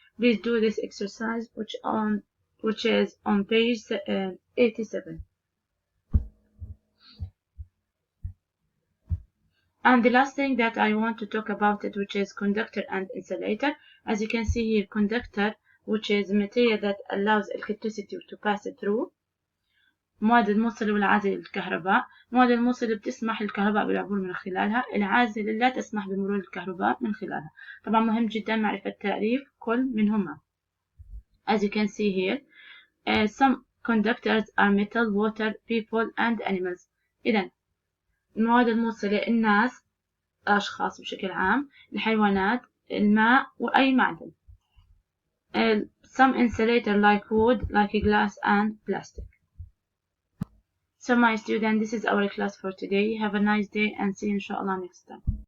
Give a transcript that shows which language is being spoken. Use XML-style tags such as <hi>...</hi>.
<en>Please do this exercise, which is on page 87. And the last thing that I want to talk about it, which is conductor and insulator. As you can see here, conductor, which is material that allows electricity to pass through.</en> <ar>المواد الموصلة والعازلة للكهرباء. المواد الموصلة بتسمح للكهرباء بالعبور من خلالها، العازلة لا تسمح بمرور الكهرباء من خلالها. طبعا مهم جدا معرفة تعريف كل منهما.</ar> <en>As you can see here, some conductors are metal, water, people and animals.</en> <ar>إذا المواد الموصلة الناس، أشخاص بشكل عام، الحيوانات، الماء وأي معدن.</ar> <en>Some insulator like wood, like glass and plastic. So my students, this is our class for today. Have a nice day and see you inshallah next time.</en>